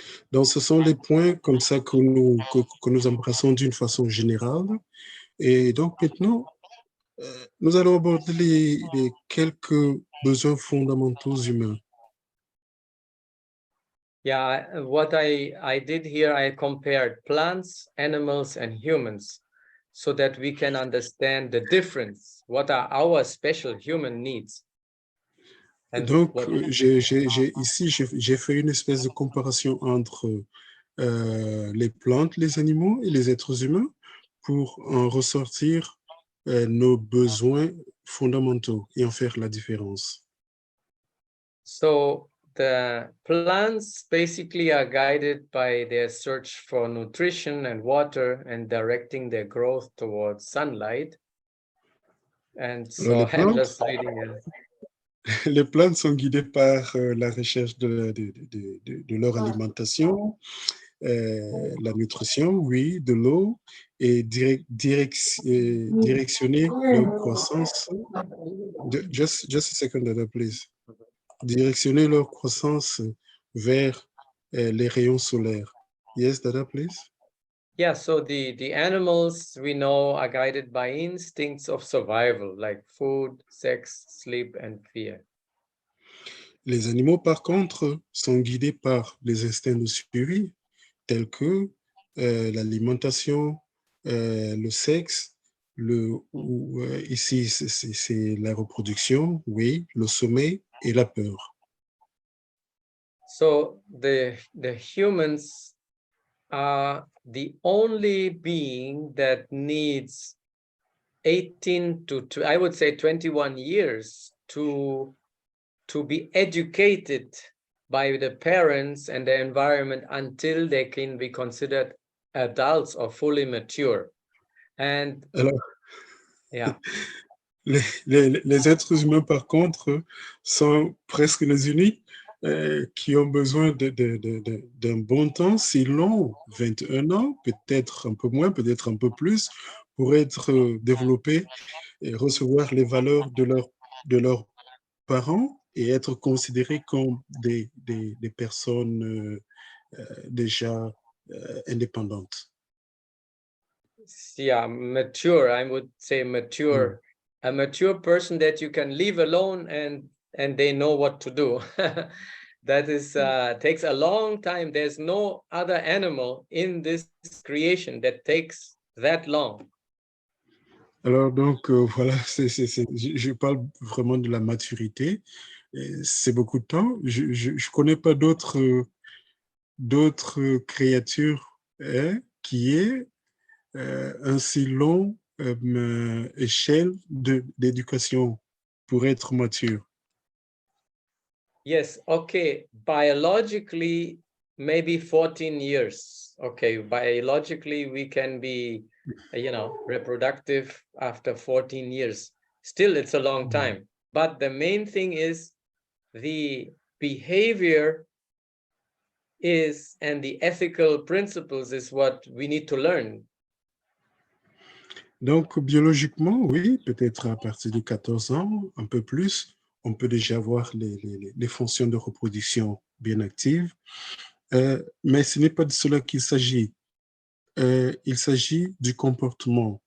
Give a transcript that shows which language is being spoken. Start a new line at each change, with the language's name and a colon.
French: Donc, ce sont les points comme ça que nous embrassons d'une façon générale. Et donc, maintenant, nous allons aborder les quelques besoins fondamentaux humains.
English: Yeah, what I did here, I compared plants, animals, and humans so that we can understand the difference. What are our special human needs?
French: Donc, ici, j'ai fait une espèce de comparaison entre les plantes, les animaux et les êtres humains pour en ressortir nos besoins fondamentaux et en faire la différence.
English: So the plants basically are guided by their search for nutrition and water and directing their growth towards sunlight. And so I'm just reading
French: Les plantes sont guidées par la recherche de leur alimentation, la nutrition, oui, de l'eau, et directionner leur croissance.
English: Just a second, Dada, please.
French: Directionner leur croissance vers les rayons solaires.
English: Yes, Dada, please. Yeah, so the animals we know are guided by instincts of survival, like food, sex, sleep, and fear.
French: Les animaux, par contre, sont guidés par les instincts de survie, tels que l'alimentation, le sexe, ici c'est la reproduction, oui, le sommeil et la peur.
English: So the humans are the only being that needs 18 to I would say 21 years to be educated by the parents and the environment until they can be considered adults or fully mature. And
French: Alors,
English: yeah.
French: les êtres humains, par contre, sont presque les uniques qui ont besoin d'un bon temps, si long, 21 ans, peut-être un peu moins, peut-être un peu plus, pour être développés et recevoir les valeurs de leurs parents et être considérés comme des personnes déjà indépendantes.
English: Yeah, mature, I would say mature. A mature person that you can leave alone and they know what to do. That is takes a long time. There's no other animal in this creation that takes that long.
French: Alors donc voilà, je parle vraiment de la maturité. C'est beaucoup de temps. Je connais pas d'autres créatures qui aient un si long échelle d'éducation pour être mature.
English: Yes, okay. Biologically, maybe 14 years. Okay, biologically, we can be, reproductive after 14 years. Still, it's a long time. But the main thing is the behavior is, and the ethical principles is what we need to learn.
French: Donc, biologiquement, oui, peut-être à partir de 14 ans, un peu plus, on peut déjà avoir les fonctions de reproduction bien actives. Mais ce n'est pas de cela qu'il s'agit. Il s'agit du comportement.